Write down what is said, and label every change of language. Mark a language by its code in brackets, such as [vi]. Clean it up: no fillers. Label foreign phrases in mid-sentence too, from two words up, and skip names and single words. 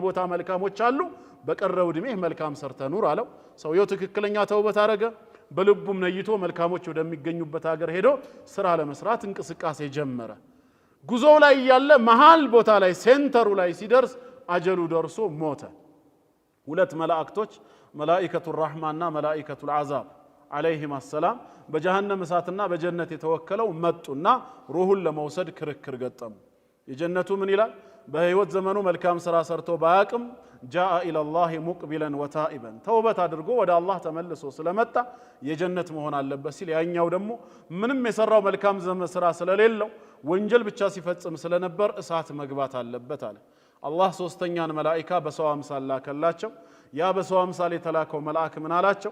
[am] ቦታ መልካሞች አሉ በቀረው እድሜ መልካም ሰርተህ ኑር አለው። ሰውየው ትክክለኛ ተውበት አረገ። በልቡም ነይቶ መልካሞች ወደሚገኙበት ሀገር ሄዶ ስራ ለመስራት እንቅስቃሴ ጀመረ። ጉዞው ላይ ያለ መሃል ቦታ ላይ ሴንተሩ ላይ ሲደርስ አጀሉ ደርሶ ሞተ። ሁለት መላእክቶች [ar] ملائكة الرحمة وملائكة العذاب عليهم السلام [am] በጀሃነም እሳትና በጀነት የተወከለው መጡና ሩሁን ለመውሰድ ክርክር ገጠሙ። የጀነቱ ምን ይላል? በህይወት ዘመኑ መልካም ስራ ሰርቶ ባያቅም [ar] جاء الى الله مقبلا وتائبا [am] ተውበት አድርጎ ወደ አላህ ተመልሶ ስለመጣ የጀነት መሆን አለበት ሲል፣ ያኛው ደግሞ ምንም የሰራው መልካም ስራ ስለሌለው ወንጀል ብቻ ሲፈጽም ስለነበር እሳት መግባት አለበት አለ። አላህ ሶስተኛን መላኢካ በሰው አምሳል ላከላቸው። ያ በሰው አምሳል የተላከው መልአክ ምን አላቸው?